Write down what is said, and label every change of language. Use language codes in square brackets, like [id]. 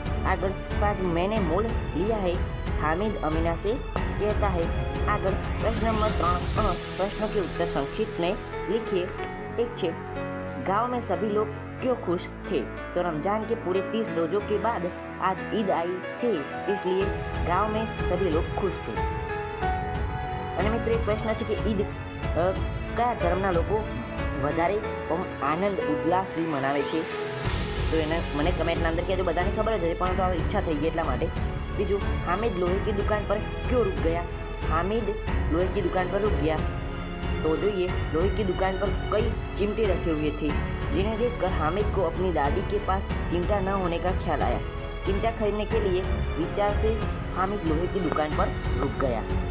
[hi] आगे 5, मैंने मोल लिया है, हामिद अमीना से कहता है। आगे प्रश्न नंबर 3 प्रश्नों के उत्तर संक्षिप्त में लिखिए। एक छे, गांव में सभी लोग क्यों खुश थे? तो रमजान के पूरे 30 रोजों के बाद आज ईद आई है, इसलिए गांव में सभी लोग खुश थे। [gu] અને મિત્રો એક પ્રશ્ન છે કે ઈદ કયા ધર્મના લોકો વધારે આનંદ ઉલ્લાસથી મનાવે છે? તો એને મને કમેન્ટના અંદર કહેજો, બધાને ખબર જ હશે પરંતુ આ ઈચ્છા થઈ ગઈ એટલા માટે। બીજું, [hi] हामिद लोहे की दुकान पर क्यों रुक गया? हामिद लोहे की दुकान पर रुक गया तो જોઈએ लोहे की दुकान पर कई चिमटे रखे हुए थे, जिन्हें देखकर हामिद को अपनी दादी के पास चिमटा न होने का ख्याल आया। चिमटा खरीदने के लिए विचार से हामिद लोहे की दुकान पर रुक गया।